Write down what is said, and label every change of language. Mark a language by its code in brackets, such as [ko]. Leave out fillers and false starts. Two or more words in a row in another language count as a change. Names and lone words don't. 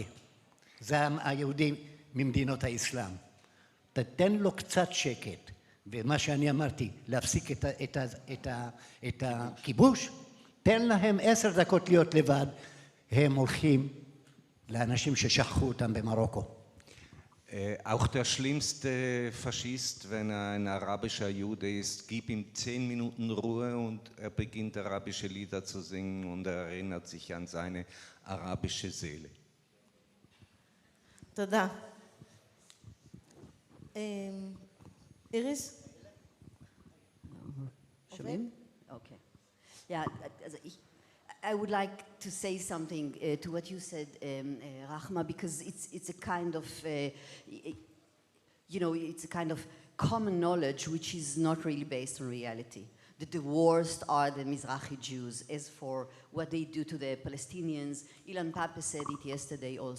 [he] זה היהודי ממדינות האסלאם. תתן לו קצת שקט. ומה שאני אמרתי, להפסיק את הכיבוש, תן להם 10 דקות להיות לבד. הם הולכים לאנשים ששכחו אותם במרוקו. [de] Auch der schlimmste Faschist, wenn er ein arabischer Jude ist, gib ihm 10 Minuten Ruhe und er beginnt arabische Lieder zu singen und er erinnert sich an seine arabische Seele. [he] תודה. איריס? שומעים? [en] Okay. [de] Ja, also [en] I would like to say something to what you said, Rahma, because it's a kind of, it's a kind of common knowledge which is not really based on reality. That the worst are the Mizrahi Jews. As for what they do to the Palestinians, Ilan Pape said it yesterday also.